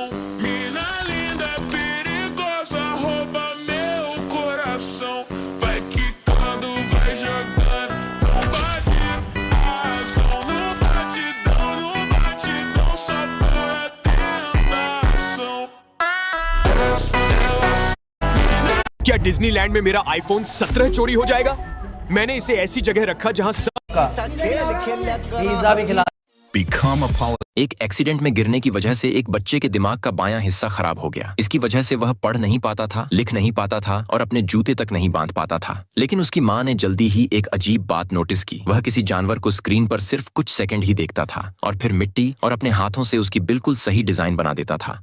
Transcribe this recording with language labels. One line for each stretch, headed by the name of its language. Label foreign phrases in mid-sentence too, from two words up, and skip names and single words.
Portuguese: Mina linda, perigosa, rouba meu coração. Vai quicando, vai jogando, não bate a razão. No batidão, só para tentação.
Hindi: क्या डिज्नीलैंड में मेरा आईफोन 17 चोरी हो जाएगा? मैंने इसे ऐसी जगह रखा जहां पिज्जा भी खिला।
English: Become a politician.
Hindi: एक एक्सीडेंट में गिरने की वजह से एक बच्चे के दिमाग का बायां हिस्सा खराब हो गया। इसकी वजह से वह पढ़ नहीं पाता था, लिख नहीं पाता था और अपने जूते तक नहीं बांध पाता था। लेकिन उसकी माँ ने जल्दी ही एक अजीब बात नोटिस की। वह किसी जानवर को स्क्रीन पर सिर्फ कुछ सेकंड ही देखता था और फिर मिट्टी और अपने हाथों से उसकी बिल्कुल सही डिजाइन बना देता था।